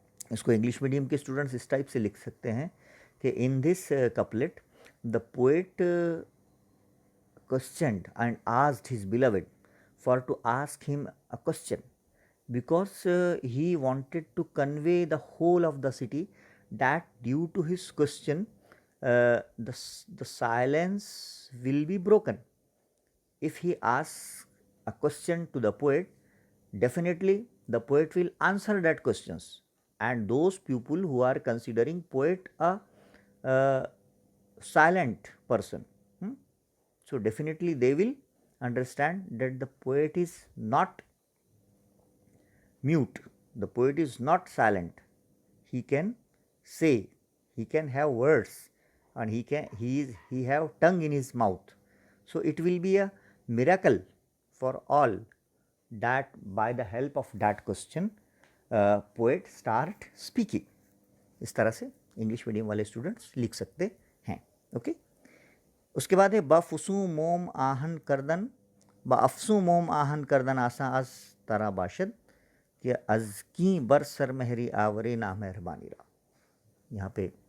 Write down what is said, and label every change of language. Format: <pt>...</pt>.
<ur>اس کو English medium کے students اس type سے لکھ سکتے ہیں کہ</ur> <en>In this couplet the poet questioned and asked his beloved for to ask him a question because he wanted to convey the whole of the city that due to his question the silence will be broken. If he asks a question to the poet, definitely the poet will answer that questions, and those people who are considering poet a silent person, so definitely they will understand that the poet is not mute, the poet is not silent, he can say, he can have words, and he have tongue in his mouth. So it will be a miracle for all that by the help of that question poet start speaking.</en> <ur>اس طرح سے English medium والے students لکھ سکتے ہیں۔ Okay, اس کے بعد ہے</ur> <fa>بافسوں موم آہن کردن، بافسوں موم آہن کردن آساں از ترا باشد کہ از کیں بر سر مہری آورے نا مہربانی را۔</fa> <ur>یہاں پہ</ur>